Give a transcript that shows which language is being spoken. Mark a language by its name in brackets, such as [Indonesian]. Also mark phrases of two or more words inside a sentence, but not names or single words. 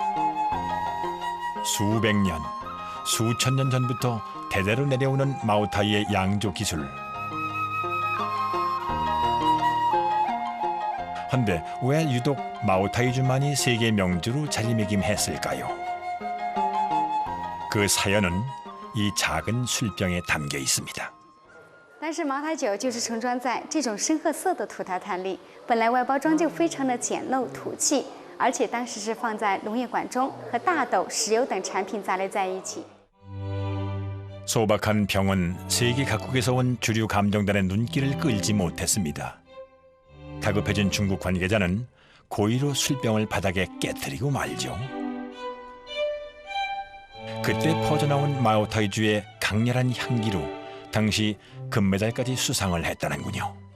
[Korean] 수백 년, 수천 년 전부터 대대로 내려오는 마오타이의 양조 기술. 헌데 왜 유독 마오타이주만이 세계 명주로 자리매김했을까요? 그 사연은 이 작은 술병에 담겨 있습니다. [Chinese] 但是茅台酒就是盛装在这种深褐色的土陶坛里，本来外包装就非常的简陋土气，而且当时是放在农业馆中，和大豆、石油等产品杂类在一起。 [Korean] 소박한 병은 세계 각국에서 온 주류 감정단의 눈길을 끌지 못했습니다. 다급해진 중국 관계자는 고의로 술병을 바닥에 깨뜨리고 말죠. 그때 퍼져나온 마오타이주의 강렬한 향기로 당시 금메달까지 수상을 했다는군요.